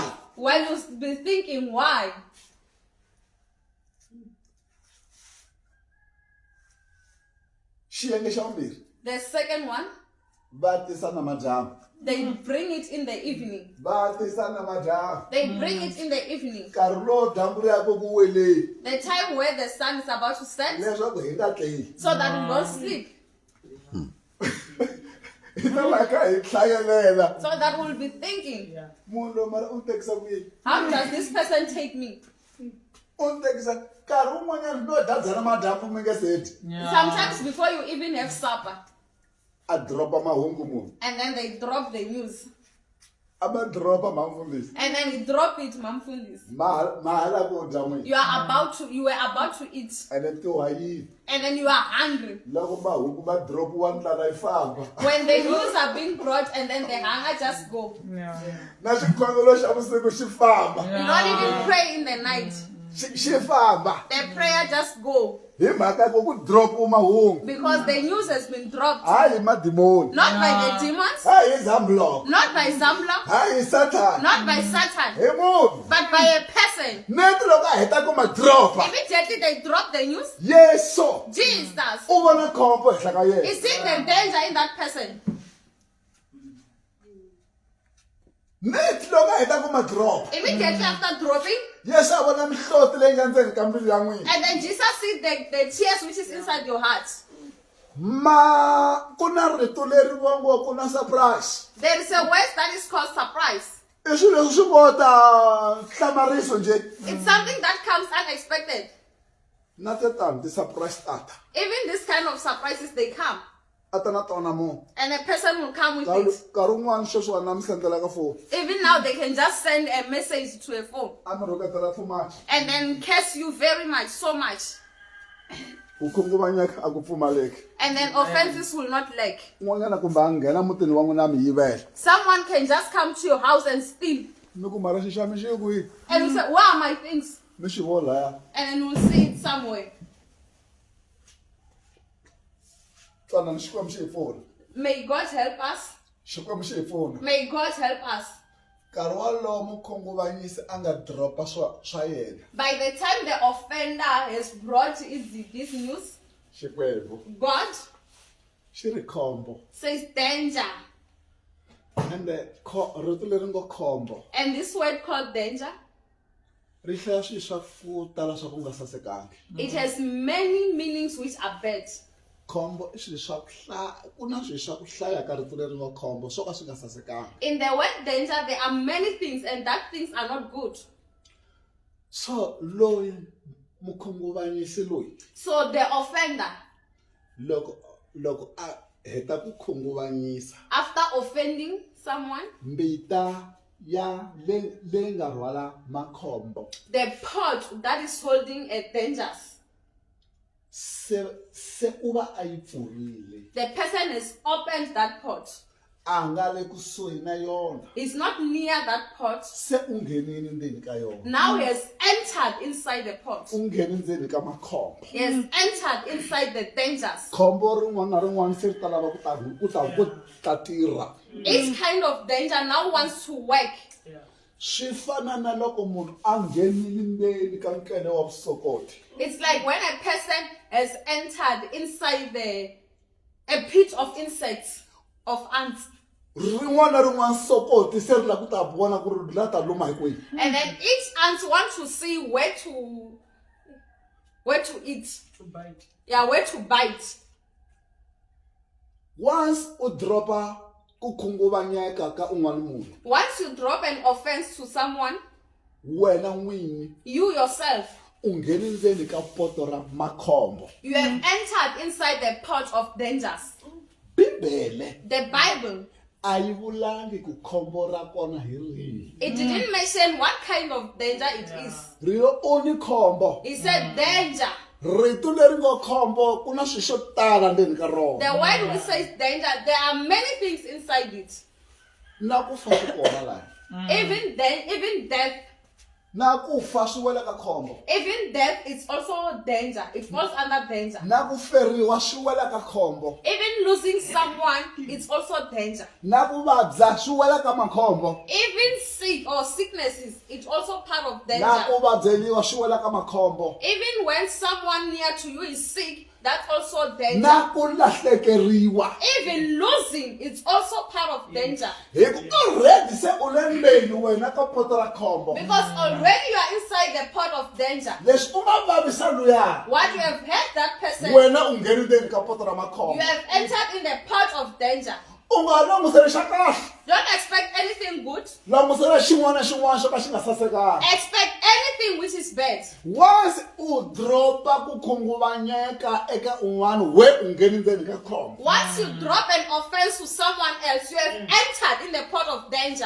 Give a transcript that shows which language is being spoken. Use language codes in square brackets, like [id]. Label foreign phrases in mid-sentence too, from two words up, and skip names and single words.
[en] When you be thinking why. [ts] Xiyenge xa vumbirhi [en] The second one, [ts] va tisa na madyambu. [en] they bring it in the evening. [ts] Va tisa na madyambu. [en] They bring it in the evening. [ts] Nkarhi lowu dyambu ri yaka ku weleni [en] The time where the sun is about to set, [ts] leswaku hi nga tleli. [en] so that we don't sleep. [ts] Hi ta va kha hi hlayelela. [en] So that we'll be thinking, [ts] Munhu loyi mara u tekisa ku yini? [en] how does this person take me? [ts] U tekisa nkarhi wun'wanyana no dadza na madyambu mi nge se dyi. [en] Sometimes before you even have supper, [ts] A dropa mahungu munhu. [en] and then they drop the news. [ts] A ma dropa mhamfundisi. [en] And then you drop it, [ts] Mamfundis. Ma hala ku dya n'wina. [en] You were about to eat. [ts] Ene ti wayini. [en] And then you are hungry. [ts] Loko mahungu ma dropiwa ndlala yi famba. [en] When the news are being brought and then the hunger just go. [ts] Na xikhongelo xa vusiku xi famba. [en] You don't even pray in the night. [ts] xi famba [en] The prayer just go [ts] hi mhaka ku ku drop mahungu [en] because the news has been dropped. [ts] hayi madimoni [en] Not by the demons, [ts] hayi zamblock [en] not by Zambla, [ts] hayi Satan [en] not by Satan, [ts] hi munhu [en] but by a person. [ts] neti loko a heta ku ma dropa [en] Immediately they drop the news. [ts] yeso [en] Jesus [ts] u vona khombo henhla ka yena [en] is seeing the danger in that person. [ts] neti loko a heta ku ma dropa [en] Immediately after dropping, [ts] yesu a vona mihloti leyi nga ndzeni ka mbilu ya n'wina [en] and then Jesus sees the tears which is inside your heart. [ts] ma ku na rito leri vongo ku na surprise [en] There is a word that is called surprise. [ts] i swilo leswi swi vota hlamariso nje [en] It's something that comes unexpected. [ts] na tetani ti-surprise tata [en] Even this kind of surprises, they come. [ts] a ta na tona munhu [en] And a person will come with it. [ts] nkarhi wun'wani sweswiwani na mi sendela ka foni [en] Even now, they can just send a message to a phone [ts] a mi rhuketela [en] too much and then curse you very much, so much. [ts] ku khunguvanyeka a ku pfumaleki [en] And then offenses will not lack. [ts] n'wanyana kumbe a nghena mutini wa n'wina a mi yivela [en] Someone can just come to your house and steal. [ts] mi ku mara xi xa mi xi yi kwihi [en] And you say, where are my things? [ts] mi xi vo laya [en] And then we'll see it somewhere. [ts] twanani xikwembu xi hi pfuna [en] May God help us. [ts] xikwembu xi hi pfuna [en] May God help us. [ts] nkarhi walowo mukhunguvanyisi a nga dropa swa yena [en] By the time the offender has brought this news, [ts] xikwembu [en] God [ts] xi ri khombo [en] says danger. [ts] ende rito leri ngo khombo [en] And this word called danger, [ts] ri hlaya swilo swa ku tala swa ku nga sasekangi [en] it has many meanings which are bad. [ts] khombo i swilo swa ku hlaya ku na swilo swa ku hlaya ka rito leri ngo khombo swo ka swi nga sasekangi [en] In the word danger, there are many things, and that things are not good. [ts] so loyi mukhunguvanyisi loyi [en] So the offender, [ts] loko a heta ku khunguvanyisa [en] after offending someone, [ts] mbita ya leyi nga rhwala makhombo [en] the pot that is holding a dangers, [ts] se u va a yi pfurile [en] the person has opened that pot. [ts] a nga le kusuhi na yona [en] He's not near that pot. [ts] se u nghenini ndzeni ka yona [en] Now he has entered inside the pot. [ts] u ngheni ndzeni ka makhombo [en] He has entered inside the dangers. [ts] khombo rin'wana na rin'wana se ri ta lava ku ta tirha [en] Each kind of danger now wants to work. [ts] swi fana na loko munhu a nghenile ndzeni ka nkele wa vusokoti [en] It's like when a person has entered inside a pit of insects, of ants. [ts] rin'wana na rin'wana sokoti se ri la ku ta vona ku ri la ta luma hi kwihi [en] And then each ant wants to see where to eat. To bite. Yeah, where to bite. [ts] once u dropa ku khunguvanyeka ka un'wana munhu [en] Once you drop an offense to someone, [ts] wena n'wini [en] you yourself, [ts] u ngheni ndzeni ka poto ra makhombo [en] you have entered inside the pot of dangers. [ts] bibele [en] The Bible, [ts] a yi vulangi ku khombo ra kona hi rihi [en] it didn't mention what kind of danger it is. [ts] ri lo only khombo [en] It said danger. [ts] rito leri ngo khombo ku na swilo swo tala ndzeni ka rona [en] The word which says danger, there are many things inside it. [ts] na ku fa swi kona laha [en] Even death, [ts] na ku fa swi wela ka khombo [en] even death is also danger. It falls under danger. [ts] na ku feriwa swi wela ka khombo [en] Even losing someone, it's also danger. [ts] na ku vabya swi wela ka makhombo [en] Even sick or sicknesses, it's also part of [ts] na [en] danger. [ts] ku vabyeliwa swi wela ka makhombo [en] Even when someone near to you is sick, that's also danger. [ts] na ku lahlekeriwa [en] Even losing, it's also part of danger. [ts] hi ku already se u le ndzeni wena ka poto ra khombo [en] Because already you are inside the pot of danger. [ts] leswi u nga vavisa luya [en] What you have hurt that person, [ts] wena u ngheni ndzeni ka poto ra [en] you [ts] makhombo [en] have entered in the pot of danger. [ts] u nga langutiseli xa kahle [en] Don't expect anything good. [ts] langutisela xin'wana na xin'wana xo ka xi nga sasekanga [en] Expect anything which is bad. [ts] once u dropa ku khunguvanyeka eka un'wana we u ngheni ndzeni ka khombo [en] Once you drop an offense to someone else, you have entered in the pot of danger.